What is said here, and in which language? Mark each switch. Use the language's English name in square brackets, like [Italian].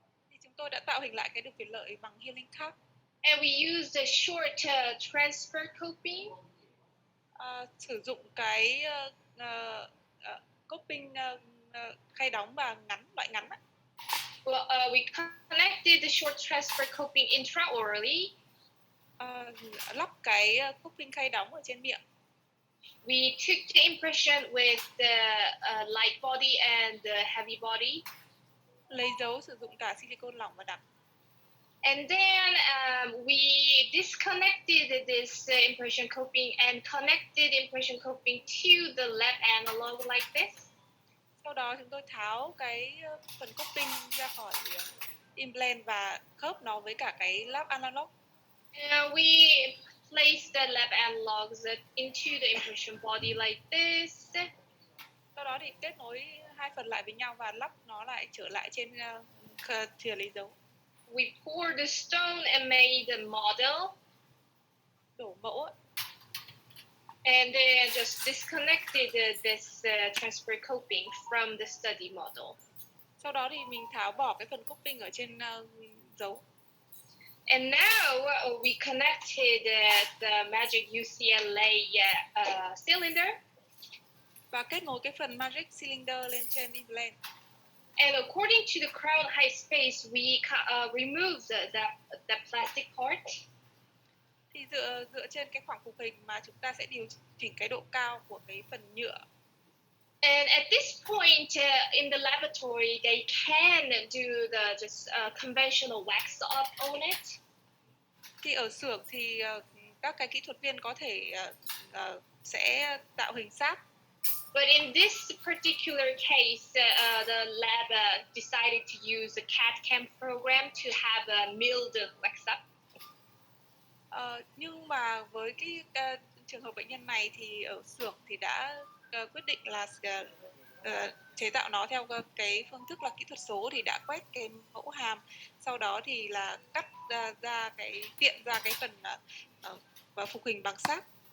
[Vietnamese] Thì chúng tôi đã tạo hình lại cái được quyền lợi bằng healing cap. [English] And we used a short transfer coping. [Vietnamese] Sử dụng cái coping khay đóng và loại ngắn. [English] Well, we connected the short transfer coping intraorally. [Vietnamese] Lắp cái coping khay đóng ở trên miệng. [English] We took the impression with the light body and the heavy body. [Vietnamese] Lấy dấu sử dụng cả silicone lỏng và đặc. [English] And then we disconnected this impression coping and connected impression coping to the lab analog like this. [Vietnamese] Sau đó chúng tôi tháo cái phần coping ra khỏi implant và khớp nó với cả cái lab analog. [English] We place the lab analogs into the impression body like this. [Vietnamese] Sau đó thì kết nối hai phần lại với nhau và lắp nó lại trở lại trên thìa lấy dấu. [English] We poured the stone and made the model. [Vietnamese] Đổ mẫu. [English] And then just disconnected this transfer coping from the study model. [Vietnamese] Sau đó thì mình tháo bỏ cái phần coping ở trên dấu. [English] And now we connected the Magic UCLA cylinder. [Vietnamese] Và kết nối cái phần Magic cylinder lên trên implant. [English] And according to the crown height space, we removed the plastic part. [Vietnamese] Thì dựa trên cái khoảng phục hình mà chúng ta sẽ điều chỉnh cái độ cao của cái phần nhựa. [English] And at this point in the laboratory, they can do the just conventional wax up on it. [Vietnamese] Thì ở xưởng thì các cái kỹ thuật viên có thể sẽ tạo hình sáp. [English] But in this particular case, the lab decided to use a CAD/CAM program to have milled wax up. [Vietnamese] Nhưng mà với cái trường hợp bệnh nhân này thì ở xưởng thì đã quyết định là chế tạo nó theo cái phương thức là kỹ thuật số, thì đã quét cái mẫu hàm, sau đó thì là cắt ra tiện ra cái phần và phục hình bằng sáp.